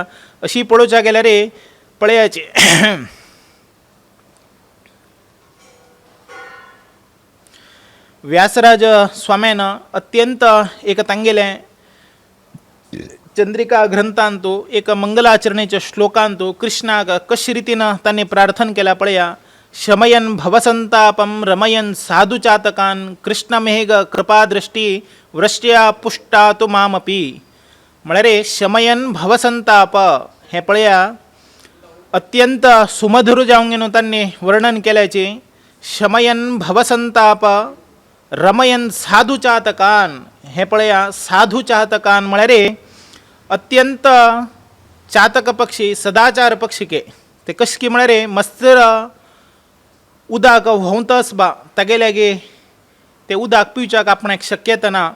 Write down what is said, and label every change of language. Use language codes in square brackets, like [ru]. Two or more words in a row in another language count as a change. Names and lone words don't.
[kok] अशी पळोवच्या गेल्यार पळयाची व्यासराज स्वाम्यान अत्यंत एक तांगेले चंद्रिका ग्रंथांतू एक मंगलाचरणेच्या श्लोकांतू कृष्णाक कशे रितीन तांणी प्रार्थना केल्या पळया. [sa] शमयन भवसंतापम रमयन साधुचातकान कृष्णमेघ कृपादृष्टी वृष्ट्या पुष्टा तु मामपी. [kok] म्हळ्यार [sa] शमयन भवसंताप [kok] हे पळया अत्यंत सुमधुर जावंक गेनो तांणी वर्णन केल्याचे. [sa] शमयन भवसंताप रमयन साधुचातकान [kok] हे पळया. साधुचातकान म्हळ्यार अत्यंत चातक पक्षी सदाचार पक्षिके ते कशे की म्हळ्यार मस्तर उदक व्हांवतस बा तागेल्यागे ते उदक पिवच्याक आपणाक शक्यता ना.